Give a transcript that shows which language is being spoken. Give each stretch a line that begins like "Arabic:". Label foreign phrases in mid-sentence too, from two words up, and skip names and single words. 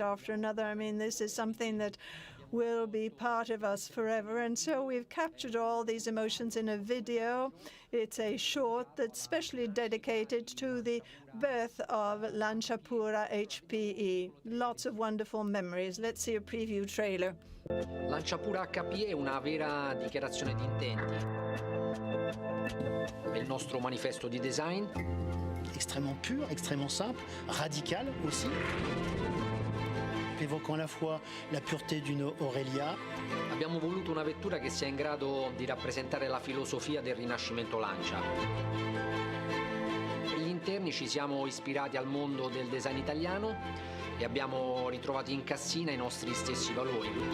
English: I mean, this is something that will be part of us forever. And so we've captured all these emotions in a video. It's a short that's specially dedicated to the birth of Lancia Pu+Ra HPE. Lots of wonderful memories. Let's see a preview trailer.
Italian: Lancia Pu+Ra HPE è una vera dichiarazione di intenti. È il nostro manifesto di design.
French: Extrêmement pur, extrêmement simple, radical aussi, évoquant à la fois la pureté d'une Aurelia.
Italian: Abbiamo voluto una vettura che sia in grado di rappresentare la filosofia del rinascimento Lancia. Per gli interni ci siamo ispirati al mondo del design italiano e abbiamo ritrovato in Cassina i nostri stessi valori.